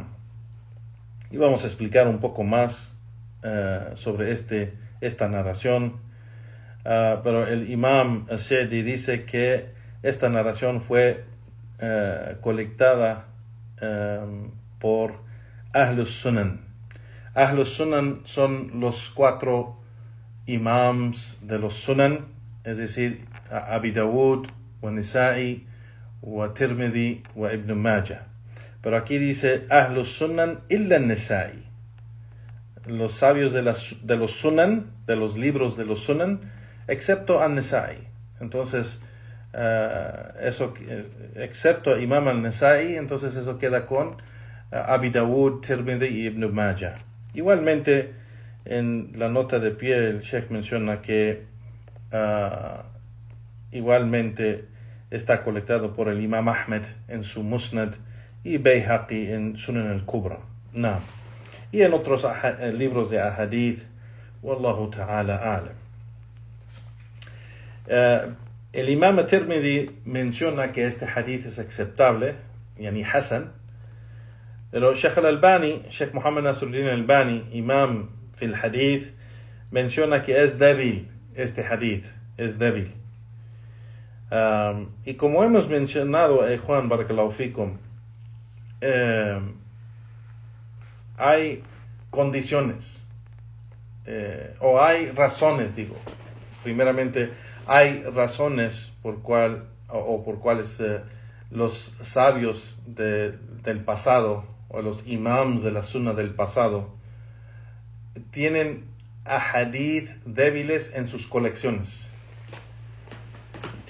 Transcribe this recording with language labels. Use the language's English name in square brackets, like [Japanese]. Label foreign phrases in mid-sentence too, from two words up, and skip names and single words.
[Spanish] Y vamos a explicar un poco más sobre esta narración, pero el Imam Sa'di dice que esta narración fue colectada por [Arabic] أهل السنن. أهل السنن [Spanish] son los 4 imams de los Sunan, es decir, [Arabic] أبي داود، و نسائي، و ترمذي، و ابن ماجه. [Spanish] Pero aquí dice [Arabic] أهل السنن إلا النسائي, [Spanish] los sabios de los Sunan, de los libros de los Sunan, excepto An-Nisa'i. Entonces, eso, excepto Imam Al-Nisa'i, entonces eso queda con Abi Dawud, Tirmidhi y Ibn Majah. Igualmente, en la nota de pie, el Sheikh menciona que igualmente está colectado por el Imam Ahmed en su Musnad y Bayhaqi en Sunan al-Kubra. Naam. Y en otros libros de ahadith, [Arabic] والله تعالى أعلم. [Spanish] El Imam Tirmidhi menciona que este hadith es aceptable, [Arabic] يعني حسن, [Spanish] pero Sheikh al-Albani, Sheikh Muhammad Nasruddin al-Albani, [Arabic] إمام في الحديث, [Spanish] menciona que es débil. Este hadith es débil. Y como hemos mencionado, Juan, [Arabic] بارك الله فيكم, [Spanish] hay condiciones, o hay razones, primeramente hay razones por cuales los sabios del pasado, o los imams de la sunna del pasado, tienen ahadith débiles en sus colecciones.